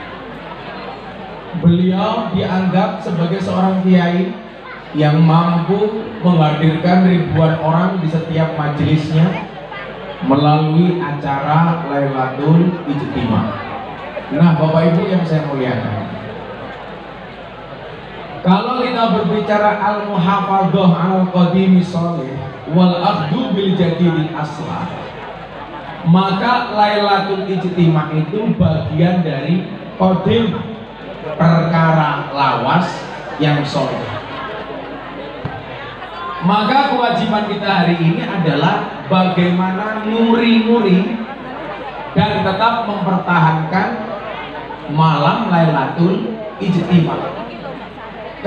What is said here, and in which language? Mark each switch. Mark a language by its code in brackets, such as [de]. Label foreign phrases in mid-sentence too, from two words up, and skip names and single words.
[id] Beliau dianggap sebagai seorang kiai yang mampu menghadirkan ribuan orang di setiap majelisnya melalui acara Lailatul Ijtima. Nah, Bapak Ibu yang saya muliakan, kalau kita berbicara [ar] المحافظة القديم الصالح والأخذ بالجديد الأصلح, [id] maka Lailatul Ijtima itu bagian dari qadim, perkara lawas yang sholih. Maka kewajiban kita hari ini adalah bagaimana nguri-nguri dan tetap mempertahankan malam Lailatul Ijtima.